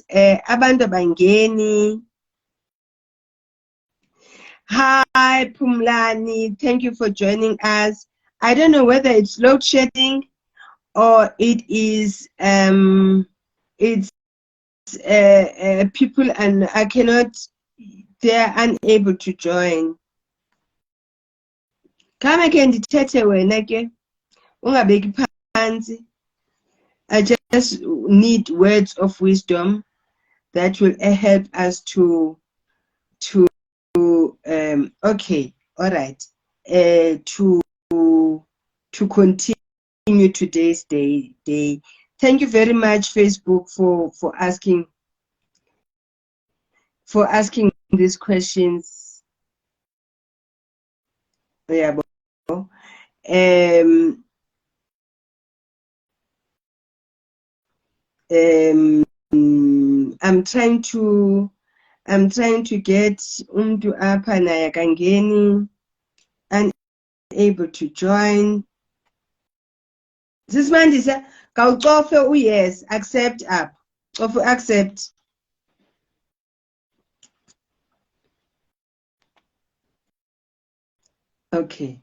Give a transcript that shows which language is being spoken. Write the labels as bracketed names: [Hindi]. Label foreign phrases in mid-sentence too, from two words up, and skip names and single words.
[Xhosa] Abantu Bangeni. [English] Hi Pumlani, thank you for joining us. I don't know whether it's load shedding or it is it's people and I cannot, they're unable to join. [Xhosa] Kama ke ndithethe wena ke ungabeki phansi. [English] I just need words of wisdom that will help us to okay, all right, to continue today's day. Thank you very much, Facebook, for asking these questions. Yeah, I'm trying to get [Xhosa] umntu apha naye akangeni, [English] unable to join. [Xhosa] Sisimandisa kawucofe yes, [English] accept up. Of accept. Okay.